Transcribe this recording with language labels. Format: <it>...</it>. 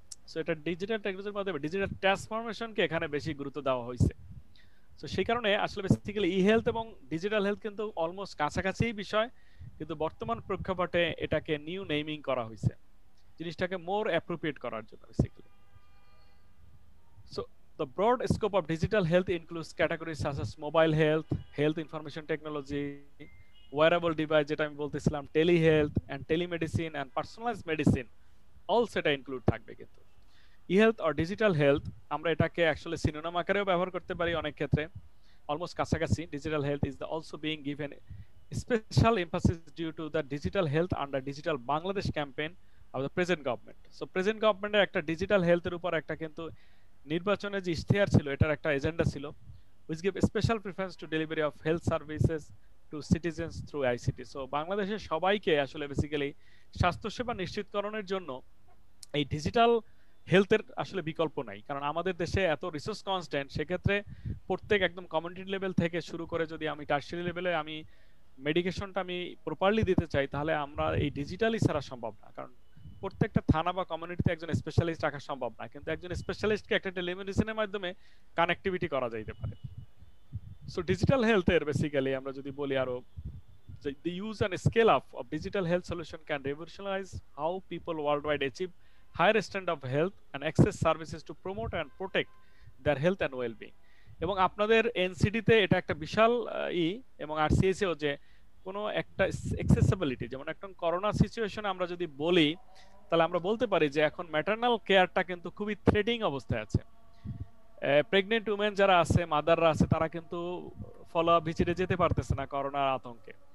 <bn>So এটা digital টেকনোলজির মাধ্যমে ডিজিটাল ট্রান্সফরমেশনকে এখানে বেশি গুরুত্ব দেওয়া হয়েছে। সো সেই কারণে আসলে বেসিক্যালি ই হেলথ এবং ডিজিটাল হেলথ কিন্তু অলমোস্ট কাছাকাছি বিষয়, কিন্তু বর্তমান প্রেক্ষাপটে এটাকে নিউ নেমিং করা হয়েছে জিনিসটাকে মোর অ্যাপ্রোপ্রিয়েট করার জন্য basically.</bn> <en>so the broad scope of digital health includes categories such as mobile health, health information technology, wearable device</en> <bn>যেটা আমি বলতেছিলাম,</bn> <en>telehealth and telemedicine and personalized medicine, all</en> <bn>সেটা ইনক্লুড থাকবে। কিন্তু ই-হেলথ অর ডিজিটাল হেলথ আমরা এটাকে অ্যাকচুয়ালি সিনোনিম আকারেও ব্যবহার করতে পারি অনেক ক্ষেত্রে, অলমোস্ট কাছাকাছি।</bn> <en>Digital health is the also being given special emphasis due to the digital health under digital Bangladesh campaign of the present government.</en> <bn>So present গভর্নমেন্টের একটা ডিজিটাল হেলথের উপর একটা কিন্তু নির্বাচনে যে ইশতেহার ছিল, এটার একটা এজেন্ডা ছিল,</bn> <en>which give special preference to delivery of health services to citizens through ICT.</en> <bn>So বাংলাদেশের সবাইকে আসলে বেসিক্যালি স্বাস্থ্যসেবা নিশ্চিতকরণের জন্য এই ডিজিটাল হেলথের আসলে বিকল্প নাই, কারণ আমাদের দেশে এত রিসোর্স কনস্ট্যান্ট। সেক্ষেত্রে প্রত্যেক একদম কমিউনিটি লেভেল থেকে শুরু করে যদি আমি টার্সিয়ারি লেভেলে আমি মেডিকেশনটা আমি প্রপারলি দিতে চাই, তাহলে আমরা এই ডিজিটালি ছাড়া সম্ভব না। কারণ প্রত্যেকটা থানা বা কমিউনিটিতে একজন স্পেশালিস্ট রাখা সম্ভব না, কিন্তু একজন স্পেশালিস্টকে একটা টেলিমেডিসিনের মাধ্যমে কানেক্টিভিটি করা যাইতে পারে। সো ডিজিটাল হেলথের বেসিক্যালি আমরা যদি বলি আরো,</bn> <en>the use and scale up of digital health solution can revolutionize how people worldwide achieve higher standard of health and access services to promote and protect their health and well-being.</en> <bn>এবং আপনাদের NCD তে এটা একটা বিশাল এবং RCS এও যে কোনো একটা অ্যাক্সেসিবিলিটি, যেমন একটা করোনা সিচুয়েশনে আমরা যদি বলি তাহলে আমরা বলতে পারি যে এখন ম্যাটারনাল কেয়ারটা কিন্তু খুবই থ্রেটিং অবস্থায় আছে। প্রেগনেন্ট উমেন যারা আছে, মাদাররা আছে, তারা কিন্তু ফলো আপ ভিজিটে যেতে পারতেছে না করোনার আতঙ্কে।</bn>